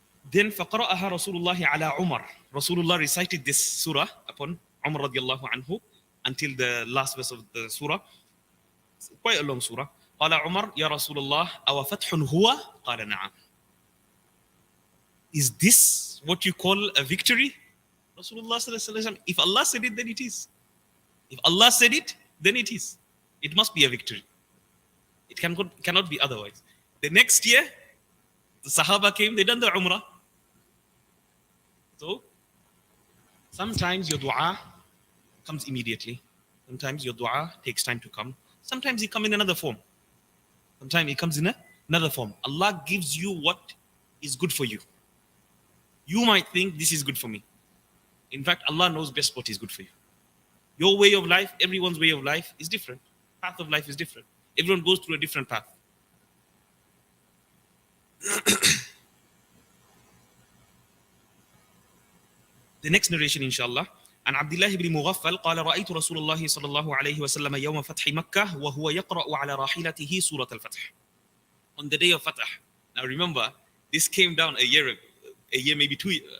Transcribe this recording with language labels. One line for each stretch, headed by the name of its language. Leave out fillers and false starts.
Arabic: Then فَقَرَأَهَا رَسُولُ اللَّهِ عَلَى عُمَرٍ.
English: Rasulullah recited this surah upon Umar radiallahu anhu until the last verse of the surah. It's quite a long surah.
Arabic: قال عمر يا رسول الله أو فتح هو قال نعم.
English: Is this what you call a victory? Rasulullah sallallahu alaihi wasallam, if Allah said it, then it is. If Allah said it, then it is. It must be a victory. It cannot be otherwise. The next year, the Sahaba came, they done the Umrah. So, sometimes your dua comes immediately. Sometimes your dua takes time to come. Sometimes it comes in another form. Sometimes it comes in another form. Allah gives you what is good for you. You might think this is good for me. In fact, Allah knows best what is good for you. Your way of life, everyone's way of life is different. Path of life is different. Everyone goes through a different path. The next narration, inshallah.
Arabic: عن عبد الله بن مغفل قال رأيت رسول الله صلى الله عليه وسلم يوم فتح مكة وهو يقرأ على راحلته سورة الفتح.
English: On the day of Fatah. Now remember, this came down a year, maybe two.